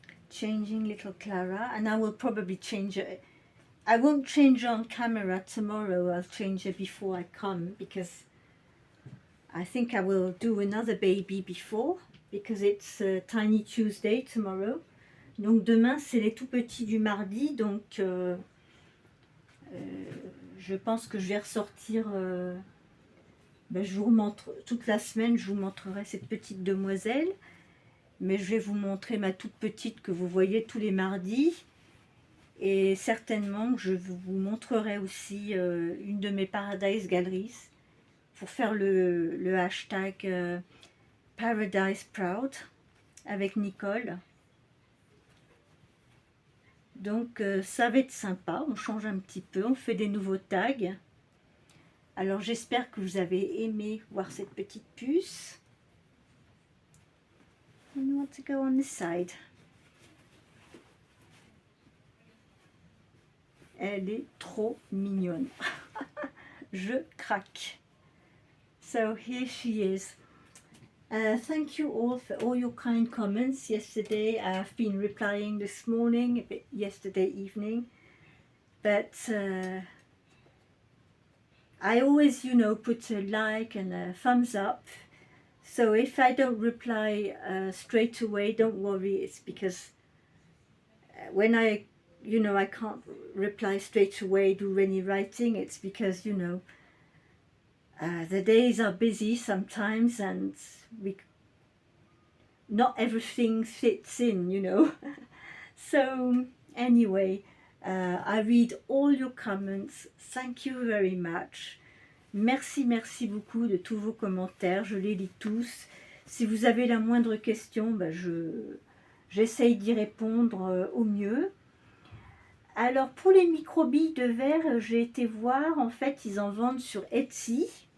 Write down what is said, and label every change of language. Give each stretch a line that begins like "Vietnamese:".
English: Changing little Clara, and I will probably change her. I won't change her on camera tomorrow. I'll change her before I come, because I think I will do another baby before, because it's Tiny Tuesday tomorrow.
French: Donc demain c'est les tout petits du mardi, donc je pense que je vais ressortir. Je vous montre toute la semaine, je vous montrerai cette petite demoiselle, mais je vais vous montrer ma toute petite que vous voyez tous les mardis, et certainement je vous montrerai aussi une de mes Paradise Galleries pour faire le hashtag Paradise Proud avec Nicole. Donc ça va être sympa, on change un petit peu, on fait des nouveaux tags. Alors j'espère que vous avez aimé voir cette petite puce.
English: And you want to go on this side.
French: Elle est trop mignonne. Je craque.
English: So here she is. Thank you all for all your kind comments yesterday. I've been replying this morning, a bit yesterday evening, but I always, put a like and a thumbs up. So if I don't reply straight away, don't worry. It's because when I can't reply straight away, do any writing, it's because, the days are busy sometimes, and not everything fits in. So anyway, I read all your comments. Thank you very much.
French: Merci beaucoup de tous vos commentaires. Je les lis tous. Si vous avez la moindre question, j'essaye d'y répondre au mieux. Alors pour les microbilles de verre, j'ai été voir, en fait ils en vendent sur Etsy.